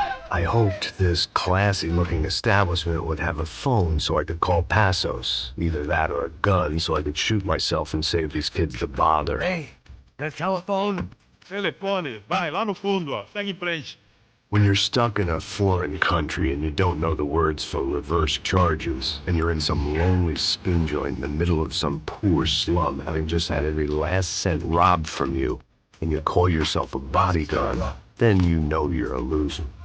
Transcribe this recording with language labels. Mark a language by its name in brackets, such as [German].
[English] I hoped this classy-looking establishment would have a phone so I could call Passos. Either that or a gun so I could shoot myself and save these kids the bother. Hey, the telephone. [Portuguese] Telefone, vai lá no fundo, ó. Segue em frente. [English] When you're stuck in a foreign country and you don't know the words for reverse charges, and you're in some lonely spoon joint in the middle of some poor slum, having just had every last cent robbed from you, and you call yourself a bodyguard, then you know you're a loser.